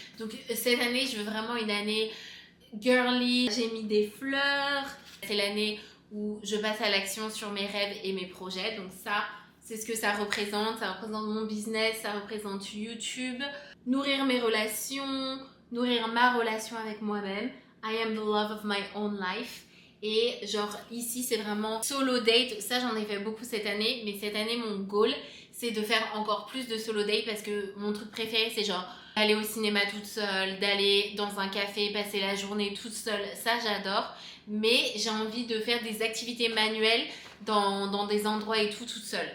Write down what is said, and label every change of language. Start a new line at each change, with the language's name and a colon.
French: Donc cette année je veux vraiment une année girly. J'ai mis des fleurs. C'est l'année où je passe à l'action sur mes rêves et mes projets. Donc ça c'est ce que ça représente. Ça représente mon business, ça représente YouTube. Nourrir mes relations, nourrir ma relation avec moi-même.
English: I am the love of my own life.
French: Et genre ici c'est vraiment solo date. Ça j'en ai fait beaucoup cette année. Mais cette année mon goal c'est de faire encore plus de solo date. Parce que mon truc préféré c'est genre aller au cinéma toute seule, d'aller dans un café, passer la journée toute seule. Ça j'adore. Mais j'ai envie de faire des activités manuelles dans des endroits et tout toute seule.